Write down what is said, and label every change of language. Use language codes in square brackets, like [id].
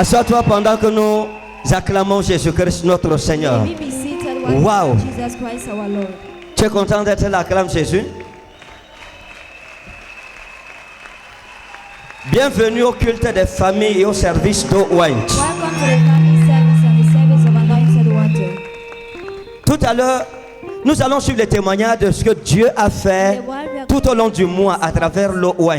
[fr] Assois-toi pendant que nous acclamons Jésus-Christ notre Seigneur. [en] May we be seated while Wow. Jesus Christ our Lord. [fr] Tu es content d'être là, acclame Jésus. Bienvenue au culte des familles et au service d'eau Oint. [en] Welcome to the family service and the service of anointed water. [fr] Tout à l'heure, nous allons suivre les témoignages de ce que Dieu a fait tout au long du mois à travers l'eau Oint.